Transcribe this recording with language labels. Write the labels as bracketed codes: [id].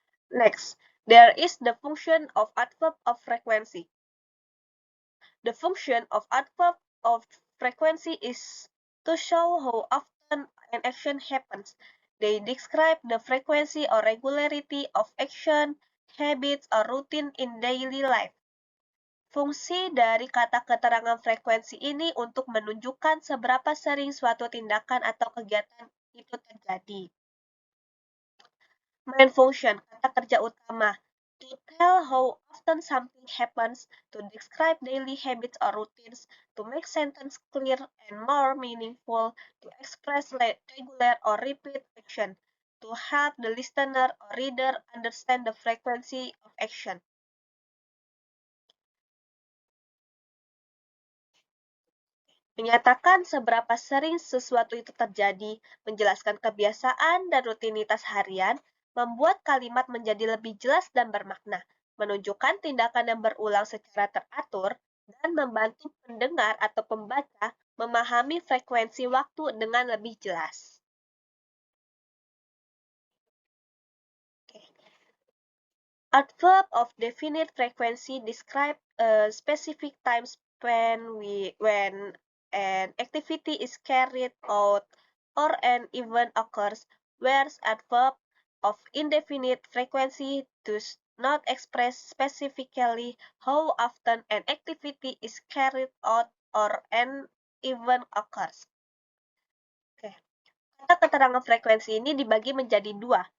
[en] Next, there is the function of adverb of frequency. The function of adverb of frequency is to show how often an action happens. They describe the frequency or regularity of action, habits, or routine in daily life. [id] Fungsi dari kata keterangan frekuensi ini untuk menunjukkan seberapa sering suatu tindakan atau kegiatan itu terjadi. [en] Main function, [id] kata kerja utama, [en] to tell how often something happens, to describe daily habits or routines, to make sentence clear and more meaningful, to express regular or repeat action, to help the listener or reader understand the frequency of action. [id] Menyatakan seberapa sering sesuatu itu terjadi, menjelaskan kebiasaan dan rutinitas harian, membuat kalimat menjadi lebih jelas dan bermakna, menunjukkan tindakan yang berulang secara teratur, dan membantu pendengar atau pembaca memahami frekuensi waktu dengan lebih jelas. [en] Adverb of definite frequency describe a specific time span when an activity is carried out or an event occurs, whereas adverb of indefinite frequency does not express specifically how often an activity is carried out or an event occurs. Oke. [id] Kata keterangan frekuensi ini dibagi menjadi dua.